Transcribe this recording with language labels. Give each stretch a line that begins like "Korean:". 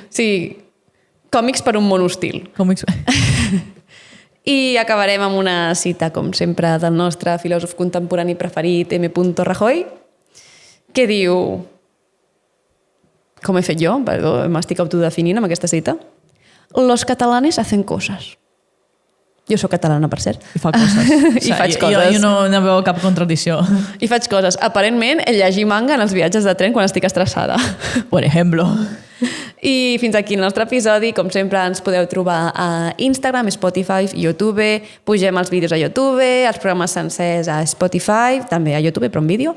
Catalan: Sí, còmics per un món hostil.
Spanish: Cómics.
Catalan: I acabarem amb una cita, com sempre, del nostre filòsof contemporani preferit, M. Rajoy, que diu... Com he fet jo? Perdó, m'estic autodefinint amb aquesta cita.
Spanish: Los catalanes hacen cosas.
Catalan: Jo sóc catalana, per cert. I fa coses. I faig coses. Jo no veu cap contradicció. I faig coses. Aparentment, llegir manga en els viatges de tren quan estic estressada.
Spanish: Por ejemplo.
Catalan: I fins aquí el nostre episodi. Com sempre, ens podeu trobar a Instagram, Spotify, YouTube. Pugem els vídeos a YouTube, els programes sencers a Spotify, també a YouTube, però en vídeo.